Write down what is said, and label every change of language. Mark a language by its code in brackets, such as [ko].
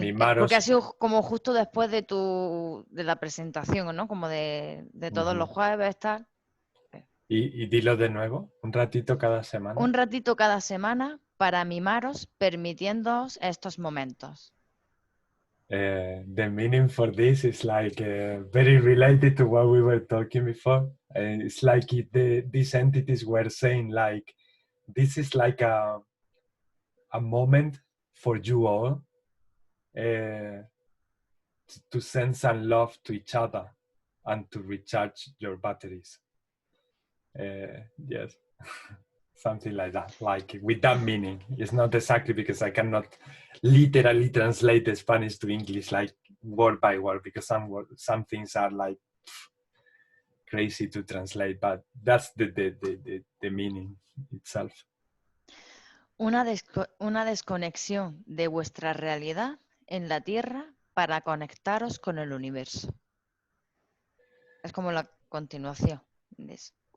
[es] mimaros. porque ha sido como justo después de la presentación, ¿no? Como de todos los jueves, tal. Y dilo de nuevo, un ratito cada semana. Un ratito cada semana para mimaros, permitiéndoos estos momentos. [en] The meaning for this is like very related to what we were talking before. It's like if these entities were saying like, this is like a moment for you all to send some love to each other and to recharge your batteries. Yes, something like that, like with that meaning. It's not exactly because I cannot literally translate the Spanish to English like word by word, because some things are like crazy to translate, but that's the meaning itself. [es] Una desconexión de vuestra realidad en la Tierra para conectaros con el universo. Es como la continuación de eso.